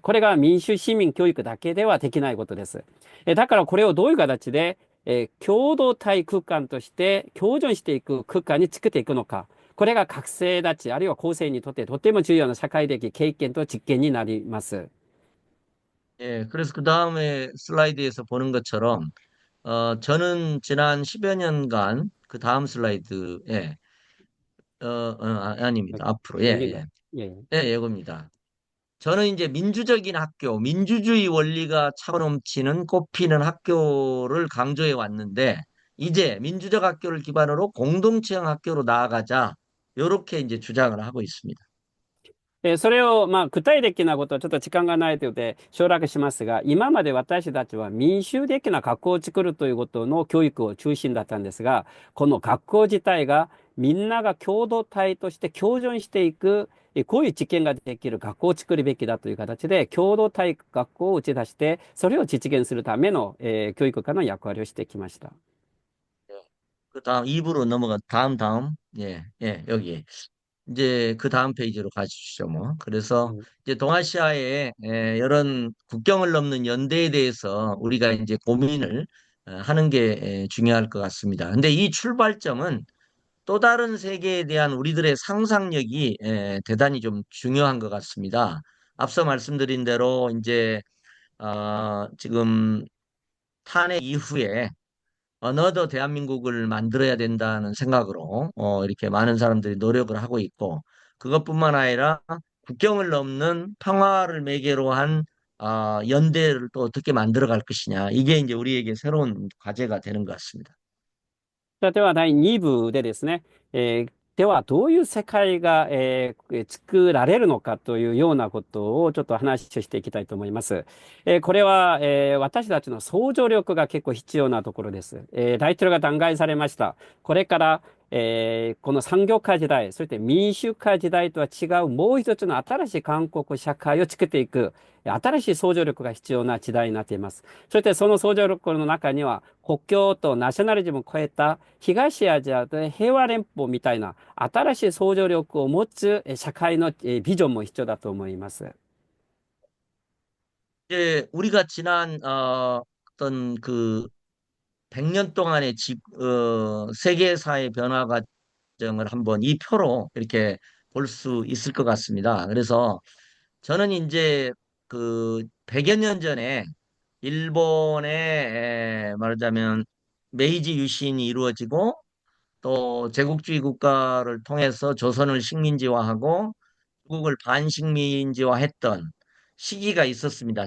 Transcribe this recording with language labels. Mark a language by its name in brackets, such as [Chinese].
[Japanese] これが民主市民教育だけではできないことです。だからこれをどういう形で共同体空間として共存していく空間に作っていくのか。これが学生たち、あるいは後世にとってとても重要な社会的経験と実験になります。 [Korean] 예, 그래서 그 다음에 슬라이드에서 보는 것처럼, 저는 지난 10여 년간 그 다음 슬라이드에, 아닙니다. 앞으로. 예, 여기가, 예. 예. 예, 예고입니다. 저는 이제 민주적인 학교, 민주주의 원리가 차고 넘치는 꽃피는 학교를 강조해 왔는데, 이제 민주적 학교를 기반으로 공동체형 학교로 나아가자, 요렇게 이제 주장을 하고 있습니다. [Japanese] それを、まあ、具体的なことはちょっと時間がないので省略しますが、今まで私たちは民主的な学校を作るということの教育を中心だったんですが、この学校自体がみんなが共同体として共存していく、こういう実験ができる学校を作るべきだという形で、共同体学校を打ち出して、それを実現するための、教育家の役割をしてきました。 [Korean] 그 다음 2부로 넘어가, 다음. 예, 예, 여기. 이제 그 다음 페이지로 가주시죠, 뭐. 그래서 이제 동아시아의 이런 국경을 넘는 연대에 대해서 우리가 이제 고민을 하는 게 중요할 것 같습니다. 근데 이 출발점은 또 다른 세계에 대한 우리들의 상상력이 대단히 좀 중요한 것 같습니다. 앞서 말씀드린 대로 이제 지금 탄핵 이후에 어너더 대한민국을 만들어야 된다는 생각으로 이렇게 많은 사람들이 노력을 하고 있고, 그것뿐만 아니라 국경을 넘는 평화를 매개로 한 연대를 또 어떻게 만들어 갈 것이냐, 이게 이제 우리에게 새로운 과제가 되는 것 같습니다. [Japanese] さあでは第2部でですね、ではどういう世界が、作られるのかというようなことをちょっと話をしていきたいと思います。これは、私たちの想像力が結構必要なところです。大統領が弾劾されました。これから、この産業化時代、そして民主化時代とは違うもう一つの新しい韓国社会を作っていく、新しい想像力が必要な時代になっています。そしてその想像力の中には国境とナショナリズムを超えた東アジアで平和連邦みたいな新しい想像力を持つ社会のビジョンも必要だと思います。 [Korean] 이제 우리가 지난 어떤 그 100년 동안의 세계사의 변화 과정을 한번 이 표로 이렇게 볼 수 있을 것 같습니다. 그래서 저는 이제 그 100여 년 전에 일본의 말하자면 메이지 유신이 이루어지고 또 제국주의 국가를 통해서 조선을 식민지화하고 중국을 반식민지화했던 시기가 있었습니다.